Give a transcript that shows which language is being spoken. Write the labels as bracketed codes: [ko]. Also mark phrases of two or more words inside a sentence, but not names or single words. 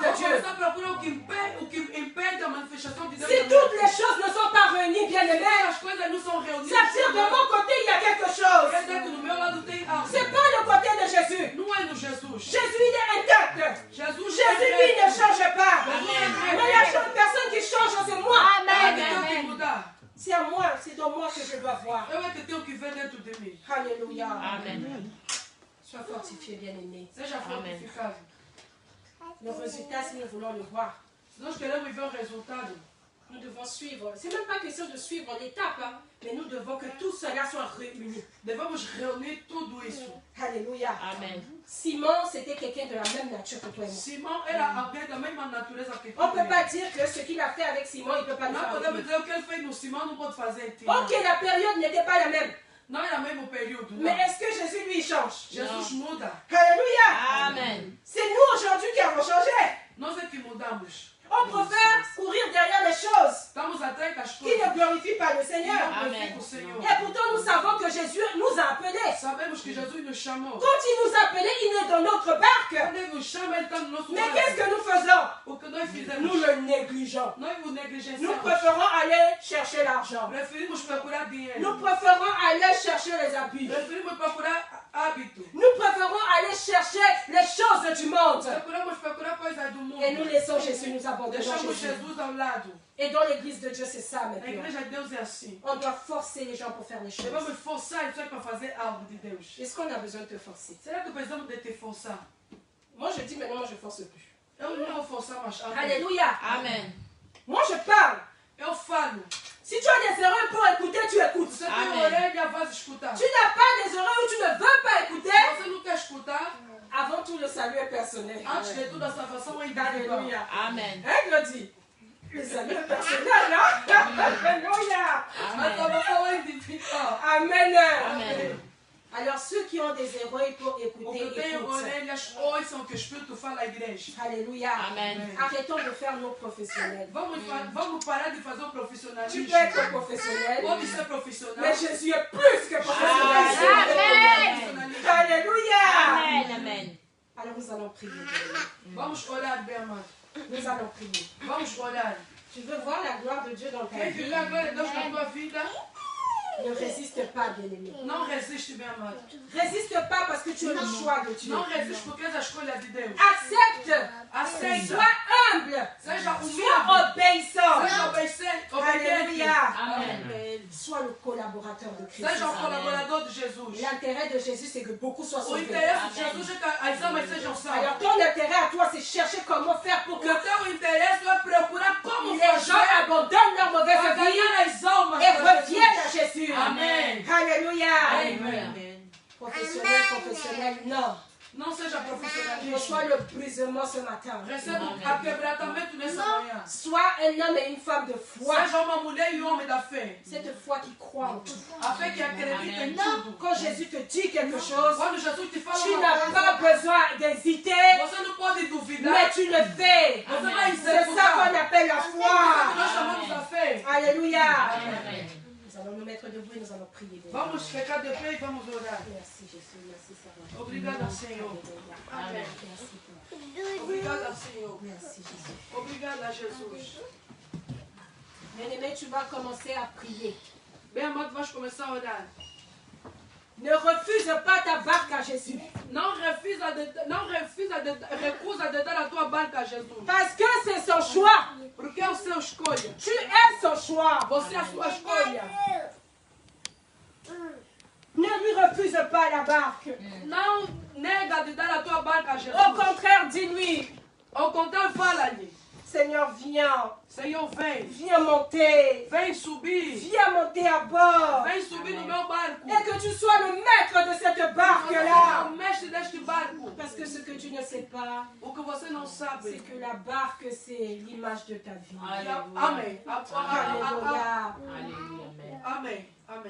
[pt] vou [fr] Dieu. [pt] começar a procurar o que impede a manifestação de Deus. [fr] Si [pt] na minha [fr] toutes [pt] vida. [fr] les choses ne sont pas réunies, bien [pt] Se [fr] aimés, [pt] as coisas não são reunidas, [fr] ça veut dire de mon côté, il y a quelque chose. [pt] quer dizer que no meu lado tem algo. [fr] C'est pas le côté de Jésus. [pt] Não é no Jesus. [fr] Jésus, il est intact. [pt] Jesus [fr] Jésus, lui, ne change pas. Amen. Mais la personne qui change, C'est à moi, c'est dans moi que je dois voir. [pt] Ewe que teu que vem dentro de mim. [fr] Alléluia. Amen. Sois fortifié, bien-aimé. [pt] Seja fortificado. [fr] Le résultat, si nous voulons le voir, [pt] Se nós queremos ver o resultado, [fr] nous devons suivre. C'est même pas question de suivre l'étape, hein, mais nous devons que tout cela soit réuni. [pt] devemos reunir tudo isso. [fr] Alléluia. Amen. Simon, c'était quelqu'un de la même nature que toi et moi. [pt] Simão era alguém da mesma natureza que tu. [fr] On ne peut pas dire que ce qu'il a fait avec Simon, il ne peut pas le [pt] Não [fr] faire avec [pt] podemos [fr] lui. [pt] dizer o que ele fez no Simão não pode fazer em ti. [fr] Ok, la période n'était pas la même. [pt] Não era o mesmo período. [fr] Mais [pt] Não. [fr] est-ce que Jésus, lui, il change? [pt] Jesus muda. [fr] Alléluia. Amen. C'est nous aujourd'hui qui avons changé. [pt] Nós é que mudamos. [fr] On préfère courir derrière les choses [pt] Estamos atrás das [fr] qui [pt] coisas [fr] ne glorifient pas le [pt] que [fr] Seigneur. [pt] não Amen. glorificam o Senhor. [fr] Et pourtant, nous savons que Jésus nous a appelés. [pt] Sabemos que Jesus nos chamou. [fr] Quand il nous a appelés, il est dans notre barque. [pt] Quando ele nos chama, ele está no nosso [fr] Mais qu'est-ce [pt] barco. [fr] que nous faisons? [pt] O que nós [fr] Nous [pt] fizemos? [fr] le négligeons. [pt] Nós o [fr] Nous [pt] negligenciamos. [fr] préférons aller chercher l'argent. [pt] Preferimos procurar dinheiro. [fr] Nous préférons aller chercher les habits. [pt] Preferimos procurar hábito. [fr] Nous préférons aller chercher les choses du monde. [pt] Procuramos procurar coisas do mundo. [fr] Et nous laissons Jésus, nous abandonnons [pt] Deixamos [fr] Jésus. [pt] Jesus ao lado. [fr] Et dans l'église de Dieu, c'est ça [pt] A [fr] maintenant. [pt] igreja de Deus é assim. [fr] On doit forcer les gens pour faire les choses. [pt] Devemos forçar as pessoas para fazer algo de Deus. [fr] Est-ce qu'on a besoin de te forcer? [pt] Será que precisamos de te forçar? [fr] Moi, je dis maintenant, moi, je force plus. [pt] Eu não vou forçar mais. Amém. [fr] Alléluia. Amen. Moi, je parle. [pt] Eu falo. [fr] Si tu as des oreilles pour écouter, tu écoutes. [pt] Você tem Amém. orelha, vai escutar. [fr] Tu n'as pas des oreilles où tu ne veux pas écouter. [pt] Você não quer escutar? [fr] Avant tout, le salut est personnel. [pt] Antes de tudo, a salvação é individual. [fr] Alléluia. Amen. Hein, Claudie? Le salut est personnel, hein? Alléluia. [pt] A Amen. salvação é individual. Amen. Amen. [fr] Alors, ceux qui ont des oreilles pour [pt] O [fr] écouter, [pt] que tem [fr] écoutent. [pt] orelhas, ouçam o que o Espírito fala à igreja. [fr] Alléluia. Amen. Arrêtons de faire nos professionnels. [pt] Vamos parar de fazer o [fr] Tu [pt] profissionalismo. [fr] peux être professionnel, [pt] Pode ser profissional. [fr] mais Jésus est plus que professionnel. Amen. Alléluia. Amen. Amen. Alors, nous allons prier. [pt] Vamos orar, bem amado. [fr] Nous allons prier. [pt] Vamos orar. [fr] Tu veux voir la gloire de Dieu dans ta [pt] Quem [fr] vie? [pt] viver a glória de Deus na tua vida, [fr] Ne résiste pas, bien-aimé. [pt] não resiste, bem amado. [fr] Résiste pas parce que tu es le choix de Dieu. [pt] Não resiste porque és a escolha de Deus. [fr] Accepte. [pt] Aceita. [fr] Sois humble. [pt] Seja [fr] Sois [pt] humilde. [fr] obéissant. [pt] Seja obediente. [fr] Alléluia. Amen. Sois le collaborateur de Christ. [pt] Seja um colaborador de Jesus. [fr] L'intérêt de Jésus, c'est que beaucoup soient [pt] O [fr] sauvés. [pt] interesse de Jesus é que as almas sejam salvas. [fr] Alors, ton intérêt à toi, c'est chercher comment faire pour [pt] O [fr] que [pt] teu interesse é procurar como [fr] les gens [pt] fazer [fr] abandonnent leur [pt] para [fr] mauvaise vie [pt] ganhar as almas [fr] et [pt] para [fr] reviennent à [pt] Jesus. [fr] Jésus. [pt] Amém. [fr] Alléluia. Amen. Professionnel, non. [pt] Não seja profissionalismo. [fr] Reçois le brisement ce matin. [pt] Receba o quebrantamento nessa manhã. [fr] Sois un homme et une femme de foi. [pt] Seja uma mulher e um homem da fé. [fr] Cette foi qui croit en tout. [pt] A fé que acredita em tudo. [fr] Quand Jésus te dit quelque chose, [pt] Quando Jesus te fala [fr] tu [pt] uma [fr] n'as [pt] coisa, [fr] pas besoin d'hésiter, [pt] você não pode duvidar. [fr] mais tu le fais. [pt] Você vai [fr] C'est ça [pt] executar. [fr] qu'on appelle la [pt] Isso que [fr] foi. [pt] nós chamamos a fé. [fr] Alléluia. Amen. Nous allons nous mettre debout et nous allons prier. [pt] Vamos ficar de pé e vamos orar. [fr] Merci Jésus, merci Seigneur. [pt] Obrigada, Senhor. Amen. [fr] Merci, [pt] Obrigada, Senhor. [fr] merci Jésus. [pt] Obrigada, Jesus. [fr] Bien-aimé, tu vas commencer à prier. [pt] Bem amado, vais começar a orar. [fr] Ne refuse pas ta barque à Jésus. [pt] Recusa de dar a tua barca a Jesus. [fr] Parce que c'est son choix. [pt] Porque é o seu escolha. [fr] Tu es son choix. [pt] Você é a sua escolha. [fr] Ne lui refuse pas la barque. [pt] Não nega de dar a tua barca a [fr] Au [pt] Jesus. [fr] contraire, dis-lui, [pt] Ao contrário, fala-lhe. [fr] Seigneur, viens. [pt] Senhor, vem. [fr] Viens monter. [pt] Vem subir. [fr] Viens monter à bord. [pt] Vem subir no meu barco. [fr] Et que tu sois le maître de cette [pt] Você é [fr] barque-là. [pt] o mestre deste barco. [fr] Parce que ce que tu ne sais pas, [pt] O que você não [fr] c'est [pt] sabe. [fr] que la barque, c'est l'image de ta vie. [pt] Amém. [fr] Alléluia. Alléluia. [pt] Amém. Amém.